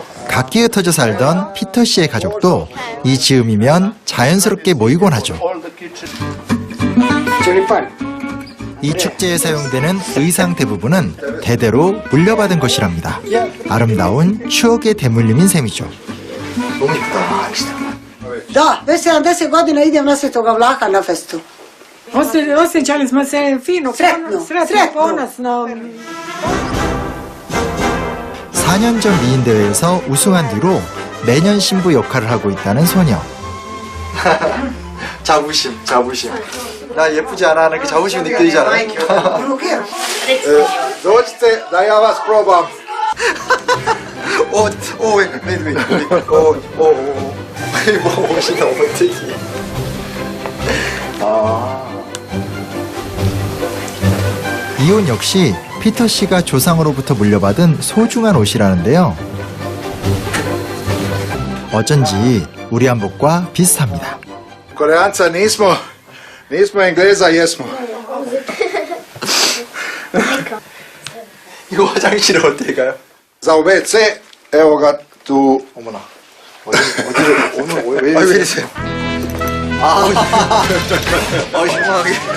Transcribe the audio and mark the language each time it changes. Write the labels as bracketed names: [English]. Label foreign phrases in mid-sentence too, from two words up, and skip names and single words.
[Korean] 각기에 흩어져 살던 피터 씨의 가족도 이 즈음이면 자연스럽게 모이곤 하죠. 이 축제에 사용되는 의상 대부분은 대대로 물려받은 것이랍니다. 아름다운 추억의 대물림인 셈이죠. 너무 예쁘다. [Croatian] Da, već 70 godina idem na Svetoga Vlaha na festu. Osjećali smo se fino, Sretno, sretno. ponosno. [Korean] 4년 전 미인 대회에서 우승한 뒤로 매년 신부 역할을 하고 있다는 소녀. 자부심. 나 예쁘지 않아 하는 그 자부심이 느껴지잖아. [Croatian] Dođite da ja vas probam. [Korean] 뭐 옷이 너무 특이해. 이 옷 역시 피터 씨가 조상으로부터 물려받은 소중한 옷이라는데요. 어쩐지 우리 한복과 비슷합니다. [Croatian] Koreanca nismo Engleza jesmo. [Korean] 이거 화장실은 어떻게 가요? [Croatian] Za u WC, evo ga tu. [Korean] 어머나. 오늘 왜 이러세요? 희망하게.